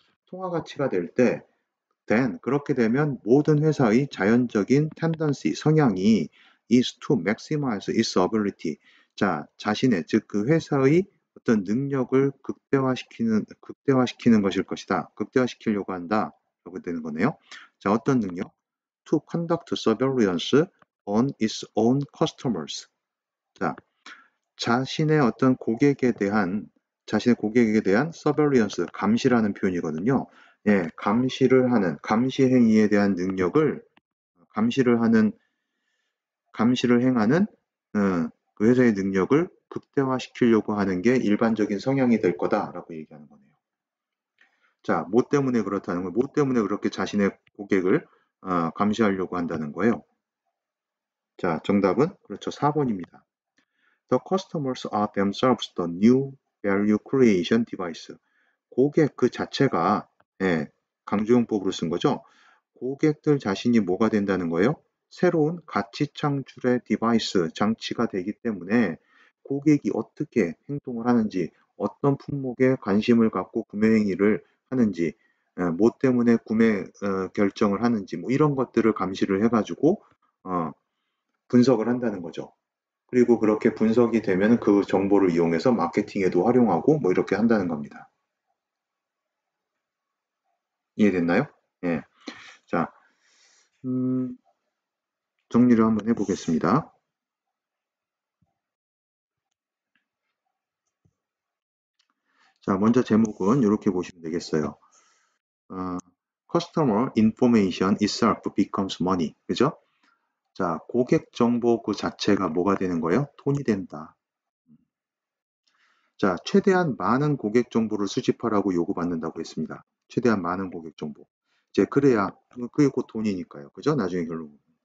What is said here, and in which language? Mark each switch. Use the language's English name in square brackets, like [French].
[Korean] 통화 가치가 될 때, then 그렇게 되면 모든 회사의 자연적인 tendency, 성향이 [English] is to maximize its ability. [Korean] 자, 자신의, 즉 그 회사의 어떤 능력을 극대화시키는 것일 것이다. 극대화시키려고 한다. 라고 되는 거네요. 자, 어떤 능력? [English] To conduct surveillance on its own customers. [Korean] 자, 자신의 고객에 대한 surveillance, 감시라는 표현이거든요. 예, 감시 행위에 대한 능력을, 감시를 행하는, 그 회사의 능력을 극대화시키려고 하는 게 일반적인 성향이 될 거다라고 얘기하는 거네요. 자, 뭐 때문에 그렇다는 거예요? 뭐 때문에 그렇게 자신의 고객을 감시하려고 한다는 거예요? 자, 정답은 그렇죠. 4번입니다. [English] The customers are themselves the new value creation device. [Korean] 고객 그 자체가, 예, 강조용법으로 쓴 거죠. 고객들 자신이 뭐가 된다는 거예요? 새로운 가치 창출의 디바이스, 장치가 되기 때문에 고객이 어떻게 행동을 하는지, 어떤 품목에 관심을 갖고 구매 행위를 하는지, 뭐 때문에 구매 결정을 하는지, 뭐 이런 것들을 감시를 해가지고 분석을 한다는 거죠. 그리고 그렇게 분석이 되면 그 정보를 이용해서 마케팅에도 활용하고 뭐 이렇게 한다는 겁니다. 이해됐나요? 예. 자, 정리를 한번 해보겠습니다. 자, 먼저 제목은 이렇게 보시면 되겠어요. [English] Customer information itself becomes money. [Korean] 그죠? 자, 고객 정보 그 자체가 뭐가 되는 거예요? 돈이 된다. 자, 최대한 많은 고객 정보를 수집하라고 요구받는다고 했습니다. 최대한 많은 고객 정보. 이제 그래야, 그게 곧 돈이니까요. 그죠? 나중에 결론.